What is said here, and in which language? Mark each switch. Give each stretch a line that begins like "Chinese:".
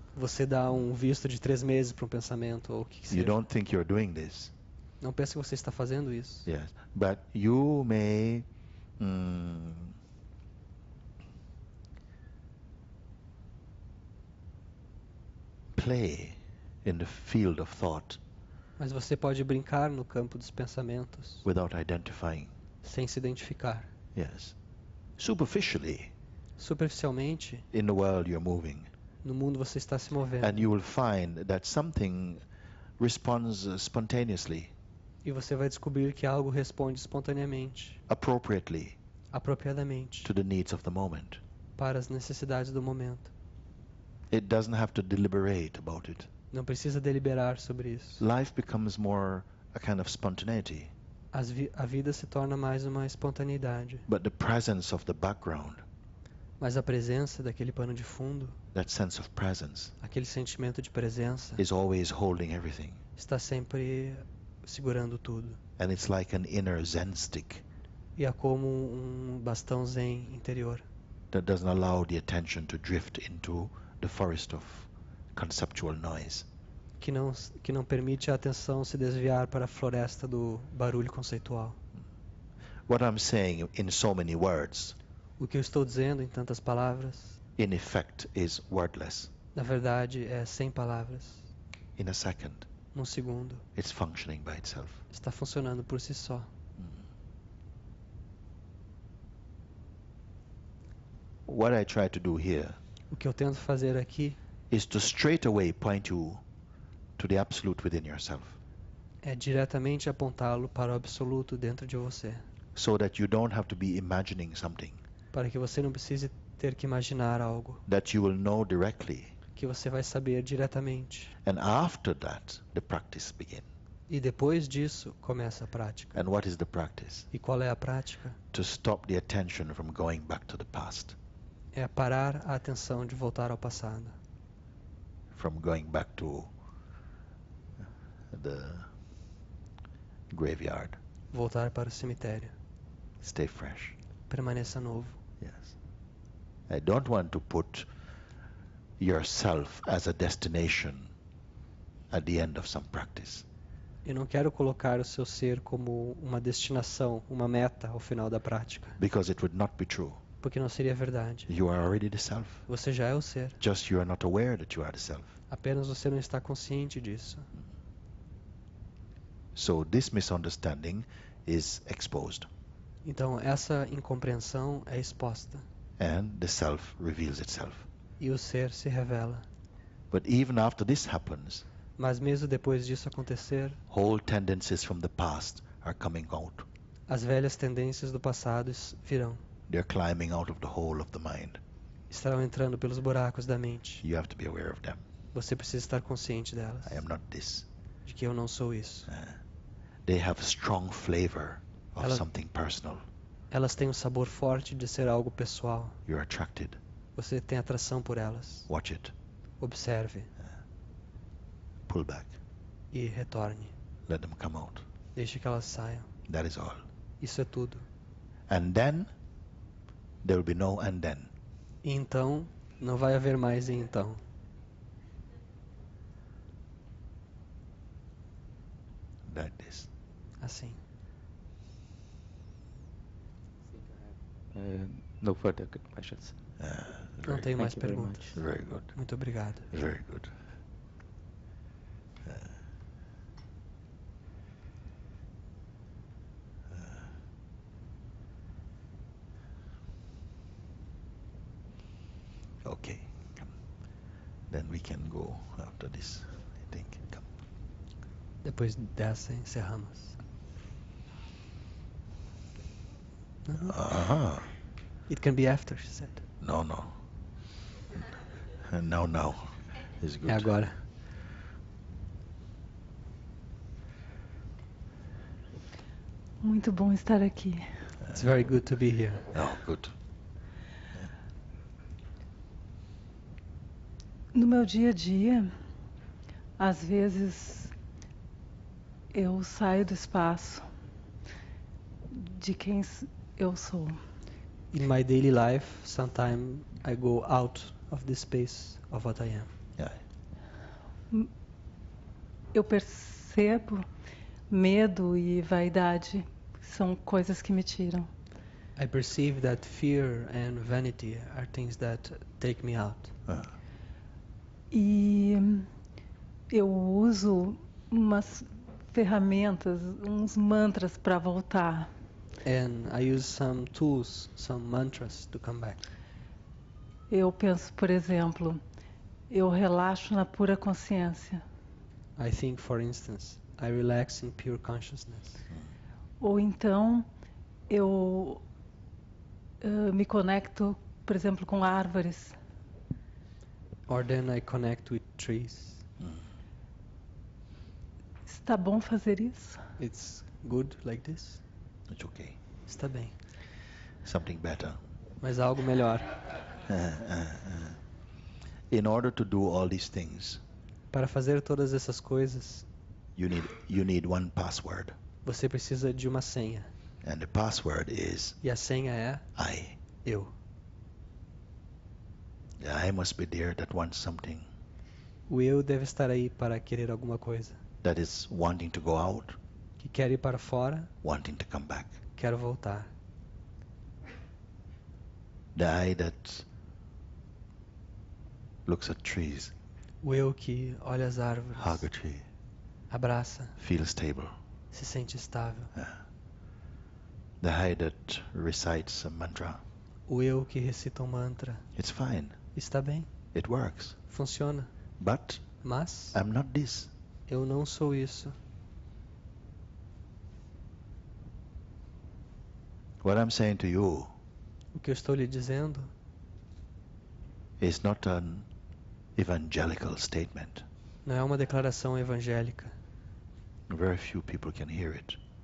Portuguese: Você dá um visto de 3 meses para um pensamento ou o que
English: You
Portuguese: seja.
English: don't think you're doing this.
Portuguese: Não pense que você está fazendo isso.
English: Yes. But you may play in the field of thought
Portuguese: Mas você pode brincar no campo dos pensamentos
English: without identifying.
Portuguese: sem se identificar.
English: Yes. Superficially,
Portuguese: Superficialmente,
English: in the world you're moving.
Portuguese: no mundo você está se movendo.
English: And you will find that something responds spontaneously,
Portuguese: E você vai descobrir que algo responde espontaneamente,
English: appropriately
Portuguese: apropriadamente,
English: to the needs of the moment.
Portuguese: para as necessidades do momento.
English: It doesn't have to deliberate about it.
Portuguese: Não precisa deliberar sobre isso.
English: Life becomes more a kind of spontaneity,
Portuguese: A vida se torna mais uma espontaneidade.
English: but the presence of the background,
Portuguese: Mas a presença daquele pano de fundo,
English: that sense of presence,
Portuguese: aquele sentimento de presença,
English: is always holding everything.
Portuguese: está sempre segurando tudo.
English: And it's like an inner Zen stick
Portuguese: E é como um bastão zen interior,
English: that doesn't allow the attention to drift into the forest of conceptual noise.
Portuguese: que não permite a atenção se desviar para a floresta do barulho conceitual.
English: What I'm saying in so many words,
Portuguese: O que eu estou dizendo em tantas palavras,
English: in effect, is wordless.
Portuguese: na verdade, é sem palavras.
English: In a second,
Portuguese: Num segundo,
English: it's functioning by itself.
Portuguese: está funcionando por si só.
English: What I try to do here
Portuguese: O que eu tento fazer aqui
English: is to straight away point you to the absolute within yourself,
Portuguese: é diretamente apontá-lo para o absoluto dentro de você,
English: so that you don't have to be imagining something.
Portuguese: para que você não precise ter que imaginar algo,
English: that you will know directly.
Portuguese: que você vai saber diretamente.
English: And after that, the practice begins.
Portuguese: E depois disso começa a prática.
English: And what is the practice?
Portuguese: E qual é a prática?
English: To stop the attention from going back to the past,
Portuguese: É parar a atenção de voltar ao passado,
English: from going back to the graveyard.
Portuguese: voltar para o cemitério.
English: Stay fresh.
Portuguese: Permaneça novo.
English: Yes. I don't want to put yourself as a destination at the end of some practice.
Portuguese: Eu não quero colocar o seu ser como uma destinação, uma meta ao final da prática,
English: Because it would not be true.
Portuguese: porque não seria verdade.
English: You are already the self.
Portuguese: Você já é o ser,
English: Just you are not aware that you are the self.
Portuguese: apenas você não está consciente disso.
English: So this misunderstanding is exposed,
Portuguese: Então essa incompreensão é exposta
English: and the self reveals itself.
Portuguese: e o ser se revela.
English: But even after this happens,
Portuguese: Mas mesmo depois disso acontecer,
English: whole tendencies from the past are coming out.
Portuguese: as velhas tendências do passado virão.
English: They're climbing out of the hole of the mind.
Portuguese: Estarão entrando pelos buracos da mente.
English: You have to be aware of them.
Portuguese: Você precisa estar consciente delas,
English: I am not this.
Portuguese: de que eu não sou isso.
English: They have a strong flavor of
Portuguese: Ela-
English: something personal.
Portuguese: Elas têm um sabor forte de ser algo pessoal.
English: You're attracted.
Portuguese: Você tem atração por elas.
English: Watch it.
Portuguese: Observe
English: Pull back.
Portuguese: e retorne.
English: Let them come out.
Portuguese: Deixe que elas saiam.
English: That is all.
Portuguese: Isso é tudo.
English: And then there will be no and then.
Portuguese: E então, não vai haver mais e então.
English: Like this.
Portuguese: Assim.
English: No further questions.
Portuguese: Não tenho mais
English: Thank you very
Portuguese: perguntas.
English: Very good.
Portuguese: Muito obrigado.
English: Very good. Okay. Come. Then we can go after this, I think. Come.
Portuguese: Depois dessa, encerramos. Uhum. Uh-huh.
English: It can be after, she said. No, no. Now is good.
Portuguese: É agora. Muito bom estar aqui.
English: It's very good to be here. Oh, good.
Portuguese: No meu dia a dia, às vezes eu saio do espaço de quem eu sou.
English: In my daily life, sometimes I go out of the space of what I am. Yeah.
Portuguese: Eu percebo medo e vaidade são coisas que me tiram.
English: I perceive that fear and vanity are things that take me out.
Portuguese: E eu uso umas ferramentas, uns mantras para voltar.
English: And I use some tools, some mantras to come back.
Portuguese: Eu penso, por exemplo, eu relaxo na pura consciência.
English: I think, for instance, I relax in pure consciousness.
Portuguese: Ou então eu me conecto, por exemplo, com árvores.
English: Or then I connect with trees.
Portuguese: Está bom fazer isso?
English: It's good like this? It's okay.
Portuguese: Está bem.
English: Something better.
Portuguese: Mas há algo melhor.
English: In order to do all these things,
Portuguese: Para fazer todas essas coisas,
English: you need one password.
Portuguese: você precisa de uma senha.
English: And the password is
Portuguese: E a senha é
English: I.
Portuguese: eu.
English: The I must be there that wants something.
Portuguese: O eu deve estar aí para querer alguma coisa.
English: That is wanting to go out,
Portuguese: Que quer ir para fora,
English: wanting to come back.
Portuguese: quero voltar.
English: The I that looks at trees,
Portuguese: O eu que olha as árvores,
English: hug a tree,
Portuguese: abraça,
English: feels stable.
Portuguese: se sente estável.
English: The I that recites a mantra.
Portuguese: O eu que recita um mantra,
English: It's fine.
Portuguese: está bem,
English: It works.
Portuguese: funciona.
English: But
Portuguese: Mas
English: I'm not this.
Portuguese: eu não sou isso.
English: What I'm saying to you
Portuguese: O que eu estou lhe dizendo
English: It's not an evangelical statement.
Portuguese: Não é uma declaração evangélica.
English: Very few people can hear it